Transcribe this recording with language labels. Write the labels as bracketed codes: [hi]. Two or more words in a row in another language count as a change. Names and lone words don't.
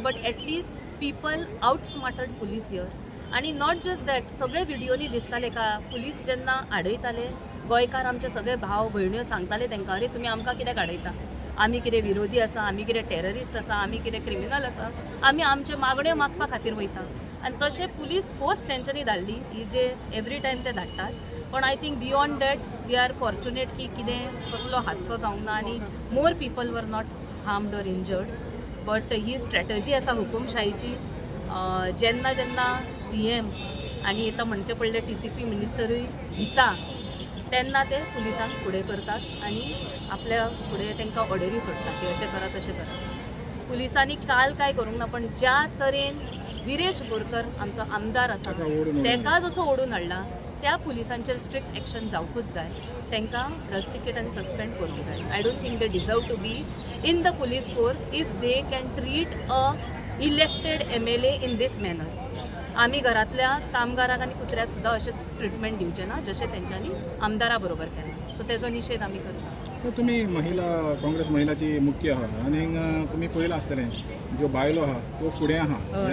[en] but at least people outsmarted police here. [kok] आनी [en] not just that, [kok] सगळे व्हिडियोनी दिसताले का पुलीस जेन्ना आडयताले गोंयकार आमचे सगळे भाव भयण्यो सांगताले तांकां, अरे तुमी आमकां कित्याक आडयता? आमी कितें विरोधी आसा, आमी कितें टेररिस्ट आसा, आमी कितें क्रिमिनल आसा? आमी आमचे मागण्यो मागपा खातीर वयता. आनी तशें [en] police force [kok] तेंच्यांनी धाडली, ही जे [en] every time [kok] ते धाडटात. [en] पण I think beyond that we are fortunate [kok] की कितें कसलो हादसो जावंक ना आनी [en] more people were not harmed or injured. [kok] बट ही स्ट्रॅटजी आसा हुकुमशाहीची. जेन्ना CM आनी येता म्हणचे पडले TCP मिनिस्टरूय भिता, तेन्ना ते पुलिसांक फुडें करतात आनी आपल्या फुडें तांकां ऑर्डरी सोडटात की अशें करा तशें करा. पुलिसांनी काल काय करूंक ना, पण ज्या तरेन विरेश बोरकर आमचो आमदार आसा ताका जसो ओडून हाडला, त्या पुलिसांचेर [en] strict action [kok] जावकूच जाय. तांकां रस्टिकेट आनी सस्पेंड करूंक जाय. [en] I don't think they deserve to be in the police force if they can treat a elected MLA in this manner. [kok] आमी घरांतल्या कामगारांक आनी कुत्र्याक सुद्दां अशें ट्रिटमेंट दिवचें ना जशें तेंच्यांनी आमदारा बरोबर केलें. सो तेजो निशेध आमी करता. तर तुम्ही काँग्रेस महिलाची मुख्य आहा आनी तुम्ही पळयलां आसतलें ज्यो बायलो आहा त्यो फुडें आहा ह्या